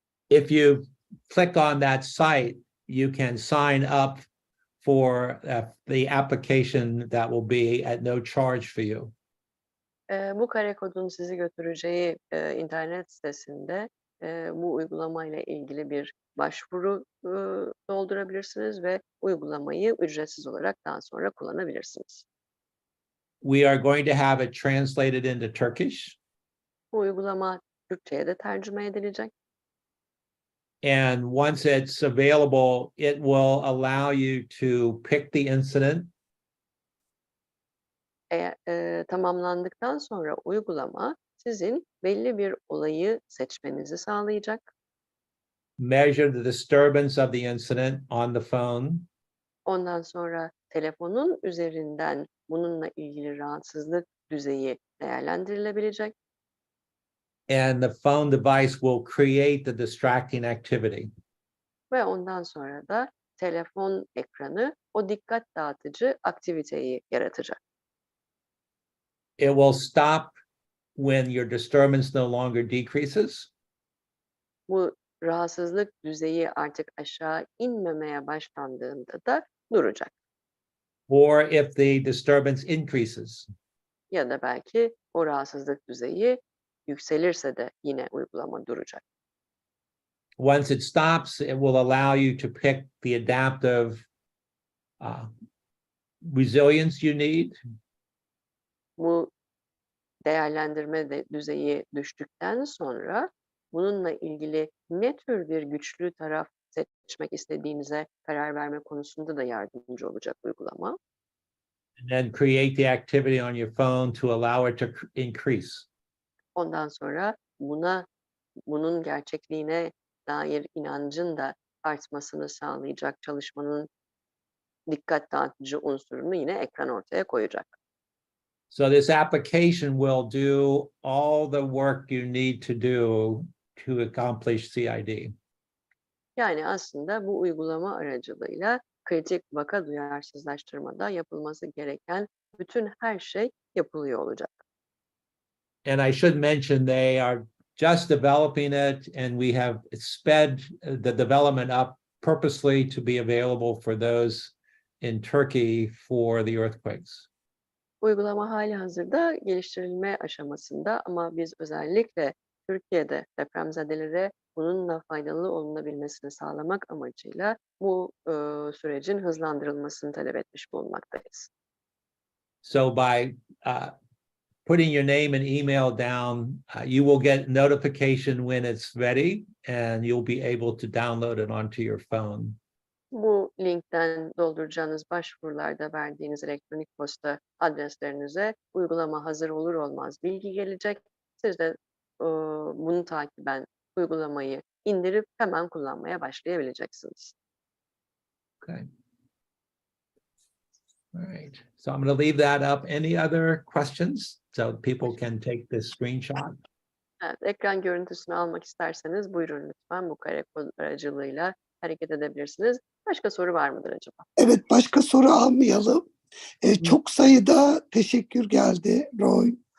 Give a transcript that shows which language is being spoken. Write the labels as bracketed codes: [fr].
[en] If you click on that site, you can sign up for the application that will be at no charge for you. [tr] Bu kare kodun sizi götüreceği internet sitesinde bu uygulamayla ilgili bir başvuru doldurabilirsiniz ve uygulamayı ücretsiz olarak daha sonra kullanabilirsiniz. [en] We are going to have it translated into Turkish. [tr] Bu uygulama Türkçe'ye de tercüme edilecek. [en] And once it's available, it will allow you to pick the incident. [tr] Tamamlandıktan sonra uygulama sizin belli bir olayı seçmenizi sağlayacak. [en] Measure the disturbance of the incident on the phone. [tr] Ondan sonra telefonun üzerinden bununla ilgili rahatsızlık düzeyi değerlendirilebilecek. [en] And the phone device will create the distracting activity. [tr] Ve ondan sonra da telefon ekranı o dikkat dağıtıcı aktiviteyi yaratacak. [en] It will stop when your disturbance no longer decreases. [tr] Bu rahatsızlık düzeyi artık aşağı inmemeye başlandığında da duracak. [en] Or if the disturbance increases. [tr] Ya da belki o rahatsızlık düzeyi yükselirse de yine uygulama duracak. [en] Once it stops, it will allow you to pick the adaptive resilience you need. [tr] Bu değerlendirme düzeyi düştükten sonra bununla ilgili ne tür bir güçlü taraf seçmek istediğinize karar verme konusunda da yardımcı olacak uygulama. [en] And then create the activity on your phone to allow it to increase. [tr] Ondan sonra bunun gerçekliğine dair inancın da artmasını sağlayacak çalışmanın dikkat dağıtıcı unsurunu yine ekran ortaya koyacak. [en] So this application will do all the work you need to do to accomplish CID. [tr] Yani aslında bu uygulama aracılığıyla kritik vaka duyarsızlaştırmada yapılması gereken bütün her şey yapılıyor olacak. [en] And I should mention they are just developing it, and we have sped the development up purposely to be available for those in Turkey for the earthquakes. [tr] Uygulama halihazırda geliştirilme aşamasında ama biz özellikle Türkiye'de depremzedelere bununla faydalı olunabilmesini sağlamak amacıyla bu sürecin hızlandırılmasını talep etmiş bulunmaktayız. [en] So by putting your name and email down, you will get notification when it's ready, and you'll be able to download it onto your phone. [tr] Bu linkten dolduracağınız başvurularda verdiğiniz elektronik posta adreslerinize uygulama hazır olur olmaz bilgi gelecek. Siz de bunu takiben uygulamayı indirip hemen kullanmaya başlayabileceksiniz. [en] Okay. All right. So I'm going to leave that up. Any other questions? So people can take this screenshot. [tr] Evet, ekran görüntüsünü almak isterseniz buyurun lütfen bu kare kod aracılığıyla hareket edebilirsiniz. Başka soru var mıdır acaba? Evet, başka soru almayalım. Çok sayıda teşekkür geldi Roy.